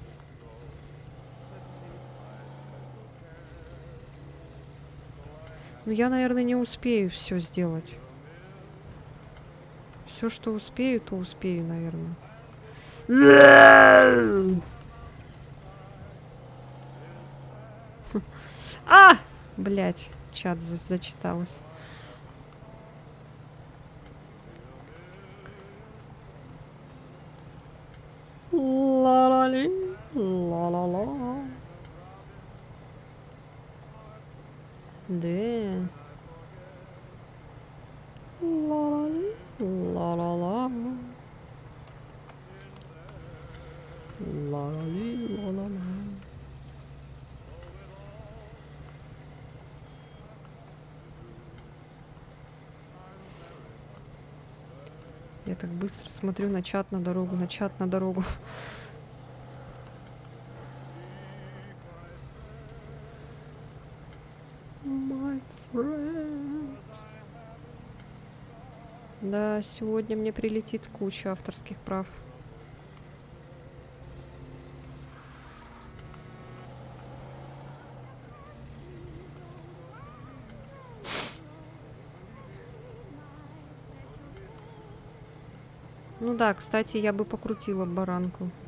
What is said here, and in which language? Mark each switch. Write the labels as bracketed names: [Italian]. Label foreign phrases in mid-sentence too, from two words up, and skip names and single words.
[Russian] Ну, я, наверное, не успею все сделать. Все, что успею, то успею, наверное. А! Блять, чат зачиталась. Ла-ла-ли, ла-ла-ла. Да. Ла-ла-ли, ла-ла-ла. Ла-ла-ли, ла-ла-ла. Я так быстро смотрю на чат, на дорогу, на чат, на дорогу. [English] My friend. [Russian] Да, сегодня мне прилетит куча авторских прав. Ну да, кстати, я бы покрутила баранку.